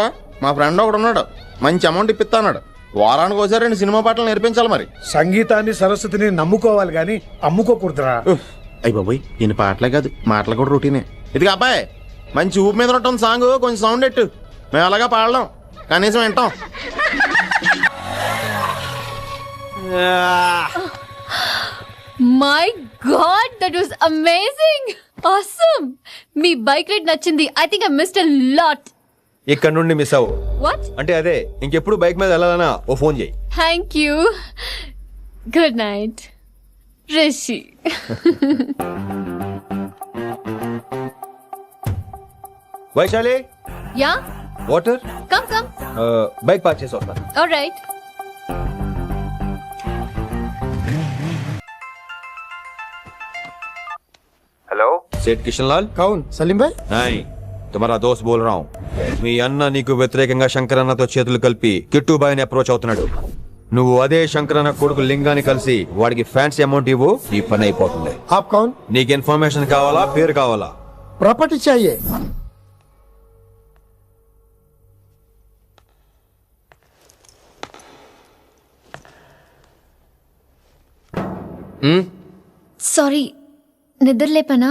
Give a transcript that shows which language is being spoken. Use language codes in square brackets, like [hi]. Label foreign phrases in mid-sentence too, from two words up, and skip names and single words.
[te] మా ఫ్రెండ్ ఒకడు ఉన్నాడు, మంచి అమౌంట్ ఇప్పిస్తాడు. వారానికి ఒకసారి 2 సినిమా పాటలు నేర్పించాలి. మరి సంగీతాన్ని సరస్వతిని నమ్ముకోవాలి గాని అమ్ముకోకూడదురా. అయ్యి బాబోయ్, ఈయన పాటలే కాదు మాటలు కూడా రొటీనే. ఇదిగా అబ్బాయి, మంచి ఊపు మీద ఉంటుంది సాంగ్, కొంచెం సౌండ్ ఎట్టు. మేము అలాగా పాడలేం, కనీసం వింటాం. [en] My God, that was amazing, awesome. [te] మీ బైక్ రైడ్ నచ్చింది. [en] I think I missed a lot. [te] ఇక్కడ నుండి మిస్ అవ్వు. [en] వాట్? [te] అంటే అదే, ఇంకెప్పుడు బైక్ మీద వెళ్ళాలన్నా ఓ ఫోన్ చేయి. [en] Thank you. Good night రిషి. వైశాలి, యా, వాటర్. Come come. [te] బైక్ పార్క్ చేసి వస్తాను. [en] ఆల్రైట్. [hi] हेलो, सेठ किशन लाल. कौन सलीम भाई? नहीं, तुम्हारा दोस्त बोल रहा हूँ. [te] మీ అన్న నీకు వ్యతిరేకంగా శంకరన్నతో చేతులు కలిపి కిట్టుబాయిని అప్రోచ్ అవుతున్నాడు. నువ్వు అదే శంకరన్న కొడుకు లింగాన్ని కలిసి వాడికి [en] fancy amount [te] ఇవ్వు, నీ పని అయిపోతుంది. [hi] आप कौन? [te] నీకు ఇన్ఫర్మేషన్ కావాలా, పేరు కావాలా? [hi] प्रॉपर्टी चाहिए. [te] సారీ, నిద్ర లేపనా?